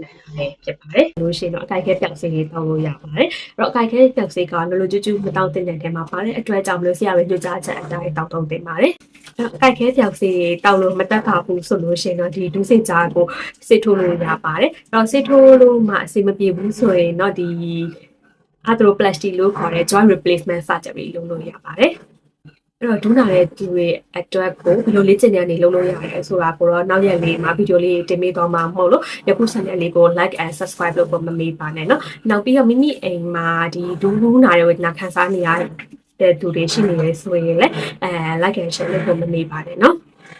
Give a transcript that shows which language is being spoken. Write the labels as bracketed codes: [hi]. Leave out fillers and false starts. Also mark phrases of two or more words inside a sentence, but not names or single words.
[my] နိုင်တာပဲဖြစ်ပါတယ်လို့ရှိရင်တော့အကြိုက်ခဲပြောက်စေးလေးတောက်လို့ရပါတယ်အဲ့တော့အကြိုက်ခဲပြောက်စေးကလောကျူးမတောက်တဲ့ထဲမှာပါတယ်အတွက်ကြောင့်မလို့ဆရာဝန်ညွှန်ကြားချက်အတိုင်း တောက်တုံးတင်ပါတယ်။အဲ့ခဲပြောက်စေးတောက်လို့မတက်ပါဘူးဆိုလို့ရှိရင်တော့ဒီဒူးစစ်ကြားကိုစစ်ထိုးလို့ရ ပါတယ်။အဲ့တော့စစ်ထိုးလို့မှအဆင်မပြေဘူးဆိုရင်တော့ဒီ arthroplasty လို့ခေါ်တဲ့ [en] joint replacement surgery [my] လုပ်လို့ရပါတယ်။အဲ့တော့ဒူးနာတဲ့သူတွေအတွက်ကိုဘယ်လိုလေ့ကျင့်ဉာဏ်တွေလုပ်လို့ရလဲဆိုတာကိုတော့နောက်ရက်လေးမှာဗီဒီယိုလေးတင်ပေးသွားမှာမဟုတ်လို့ယခု channel လေးကို [en] like and subscribe [my] လုပ်ဖို့မမေ့ပါနဲ့เนาะနောက်ပြီးတော့မိမိအိမ်မှာဒီဒူးနာတဲ့ဝေဒနာခံစားနေရတဲ့သူတွေရှိနေရဆိုရင်လည်း [en] like and share [my] လုပ်ဖို့မမေ့ပါနဲ့เนาะ